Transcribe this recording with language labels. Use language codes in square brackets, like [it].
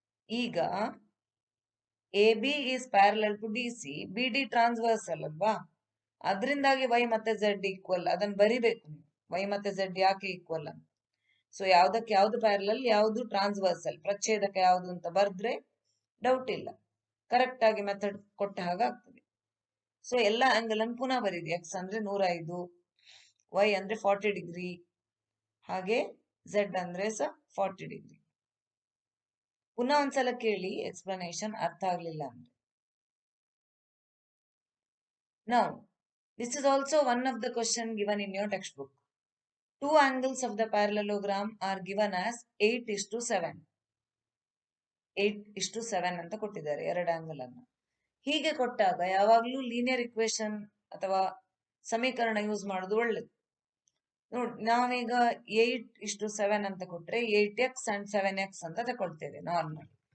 [kn] ಈಗ [en] AB is parallel to DC, [kn] BD transversal ಅಲ್ವಾ, ಅದರಿಂದಾಗಿ Y ಮತ್ತೆ Z ಈಕ್ವಲ್. ಅದನ್ನ ಬರಿಬೇಕು ನೀವು, Y ಮತ್ತೆ Z ಯಾಕೆ ಈಕ್ವಲ್ ಅಂತ. ಸೊ ಯಾವ್ದಕ್ಕೆ ಯಾವ್ದು ಪ್ಯಾರಲಲ್, ಯಾವ್ದು ಟ್ರಾನ್ಸ್ವರ್ಸಲ್, ಪ್ರಚ್ಛೇದಕ ಯಾವ್ದು ಅಂತ ಬರ್ದ್ರೆ ಡೌಟ್ ಇಲ್ಲ, ಕರೆಕ್ಟ್ ಆಗಿ ಮೆಥಡ್ ಕೊಟ್ಟ ಹಾಗಾಗ್ತದೆ. ಸೊ ಎಲ್ಲ ಆಂಗಲ್ ಅನ್ನು ಪುನಃ ಬರೀರಿ. ಎಕ್ಸ್ ಅಂದ್ರೆ 105, ವೈ ಅಂದ್ರೆ 40 ಡಿಗ್ರಿ, ಹಾಗೆ ಝೆಡ್ ಅಂದ್ರೆ ಸಹ 40 ಡಿಗ್ರಿ. ಪುನಃ ಒಂದ್ಸಲ ಕೇಳಿ ಎಕ್ಸ್ಪ್ಲನೇಷನ್ ಅರ್ಥ ಆಗ್ಲಿಲ್ಲ ಅಂದ್ರೆ. [en] Now, this is also one of the question given in your textbook. Two angles of the parallelogram are given as 8:7. [kn] 8:7 ಅಂತ ಕೊಟ್ಟಿದ್ದಾರೆ ಎರಡು ಆಂಗಲ್ ಅನ್ನು. ಹೀಗೆ ಕೊಟ್ಟಾಗ ಯಾವಾಗ್ಲೂ ಲೀನಿಯರ್ ಇಕ್ವೇಶನ್ ಅಥವಾ ಸಮೀಕರಣ ಯೂಸ್ ಮಾಡೋದು ಒಳ್ಳೇದು. ನೋಡಿ, ನಾವೀಗ 8:7 ಅಂತ ಕೊಟ್ರೆ 8x and 7x ಅಂತ ತಕೊಳ್ತೇವೆ ನಾರ್ಮಲ್.